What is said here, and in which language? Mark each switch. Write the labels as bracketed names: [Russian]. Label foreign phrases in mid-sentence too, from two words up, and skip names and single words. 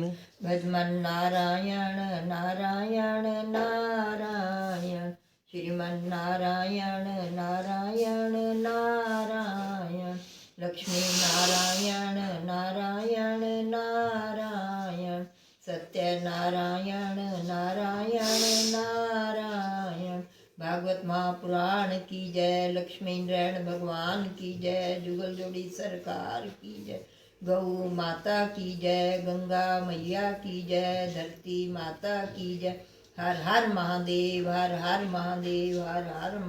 [Hindi] भजमन नारायण नारायण नारायण, श्रीमन नारायण नारायण नारायण, लक्ष्मी नारायण नारायण नारायण, सत्य नारायण नारायण नारायण। भागवत महापुराण की जय। लक्ष्मी नारायण भगवान की जय। जुगल जोड़ी सरकार की जय। गौ माता की जय, गंगा मैया की जय, धरती माता की जय। हर हर महादेव, हर हर महादेव, हर हर